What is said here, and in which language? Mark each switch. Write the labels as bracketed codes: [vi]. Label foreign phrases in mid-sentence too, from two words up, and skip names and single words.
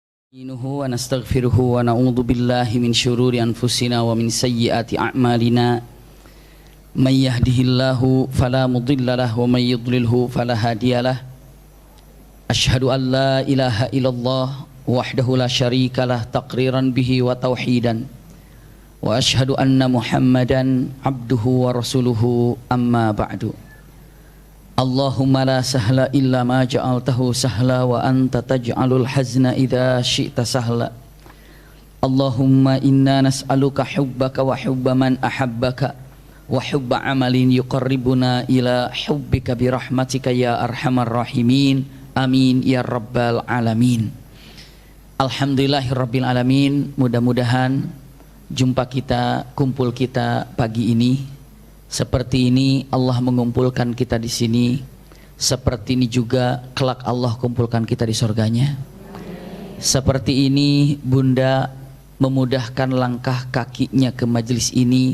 [ar] ونستغفره ونعوذ بالله من شرور أنفسنا ومن سيئات أعمالنا من يهده الله فلا مضل له ومن يضلل فلا هادي له أشهد أن لا إله إلا الله وحده لا شريك له تقريرا به وتوحيدا وأشهد أن محمدا عبده ورسوله أما بعد. اللهم لا سهل إلا ما جعلته سهلا وأنت تجعل الحزن إذا شئت سهلا. اللهم إنا نسألك حبك وحب من أحبك وحب عمل يقربنا إلى حبك برحمتك يا أرحم الراحمين. آمين يا رب العالمين. الحمد لله رب العالمين. [id] Mudah-mudahan jumpa kita, kumpul kita pagi ini seperti ini Allah mengumpulkan kita di sini. Seperti ini juga kelak Allah kumpulkan kita di surganya. Seperti ini Bunda memudahkan langkah kakinya ke majelis ini.